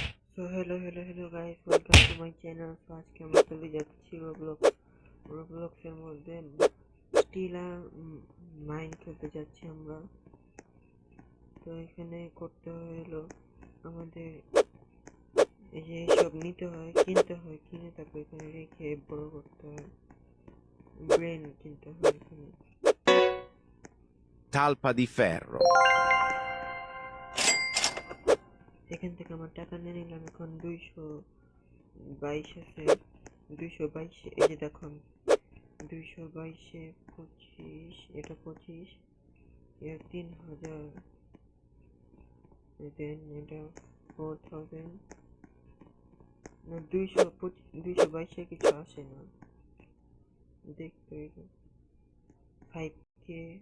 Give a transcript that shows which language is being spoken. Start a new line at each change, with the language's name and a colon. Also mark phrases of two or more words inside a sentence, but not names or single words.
English: So hello guys, welcome to my channel.
Bangla: So আজকে আমরা চলে যাচ্ছি রোবলক্স এর মধ্যে স্টিল আর মাইন খেলতে যাচ্ছি আমরা। তো এখানে করতে হলো আমাদের এই যে সব নিতে হয়, কিনতে হয়, কিনে তারপর এখানে রেখে বড় করতে হয়, ব্রেন কিনতে হয় এখানে।
Italian: Talpa di ferro.
Bangla: এখান থেকে আমার টাকা নিয়ে নিলাম। এখন 222 আছে, 222 এই যে দেখুন 222 25, এটা 25, এর 3000, দেন এটা 4000 না 222 কিছু আসে না, দেখতে 5k।